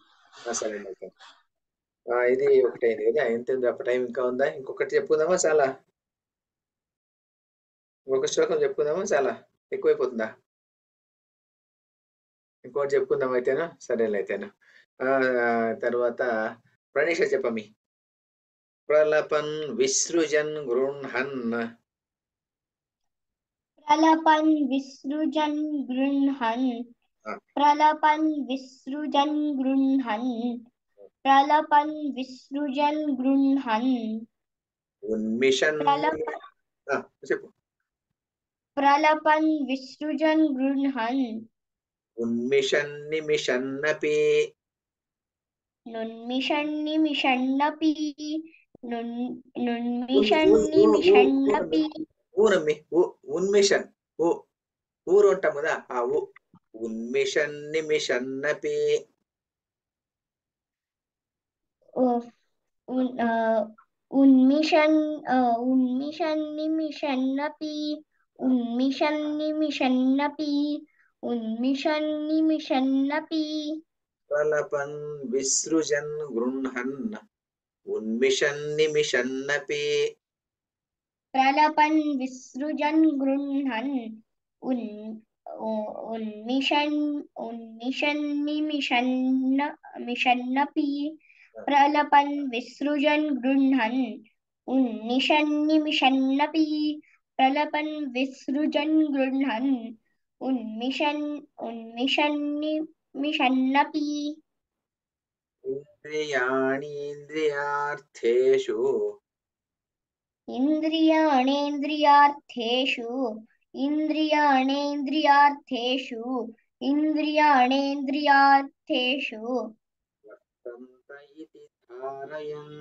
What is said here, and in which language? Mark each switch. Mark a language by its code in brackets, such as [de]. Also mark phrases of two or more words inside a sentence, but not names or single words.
[te] సరే ఓకే ఇది ఒకటి అయింది కదా ఎంత ఉంది అప్పుడు టైం ఇంకా ఉందా ఇంకొకటి చెప్పుకుందామా చాలా ఇంకొక శ్లోకం చెప్పుకుందామా చాలా ఎక్కువైపోతుందా ఇంకోటి చెప్పుకుందాం అయితేనా సరేలే అయితేనా తర్వాత ప్రణీష చెప్పమి [sa] ప్రలపన్ విసృజన్ గృహన్ प्रलपन् विसृजन् गृह्णन् प्रलपन् विसृजन् गृह्णन् प्रलपन् विसृजन् गृह्णन् [te] ఉన్మిషన్ చెప్పు [sa] प्रलपन् विसृजन् गृह्णन् ఉన్మిషన్ నిమిషన్నపి नुन्मिषन्निमिषन्नपि नुन्मिषन्निमिषन्नपि [te] ఊనమ్మి ఉన్మిషన్ ఊరు ఉంటాం కదా ఆ [sa] ఉన్మిషన్ నిమిషన్నపి उन्मिषन्निमिषन्नपि उन्मिषन्निमिषन्नपि ప్రలపన్ విసృజన్ గృహన్ ఉన్మిషన్ నిమిషన్నపి प्रलपन् विसृजन् गृह्णन् उन्मिषन्निमिषन्नपि प्रलपन् विसृजन् गृह्णन् उन्मिषन्निमिषन्नपि प्रलपन् विसृजन् गृह्णन् उन्मिषन्निमिषन्नपि ఇంద్రియాణీంద్రియార్థేషు ఇంద్రియాణేంద్రియార్థేషు ఇంద్రియాణేంద్రియార్థేషు ఇంద్రియాణేంద్రియార్థేషు వర్తంత ఇతి ధారయన్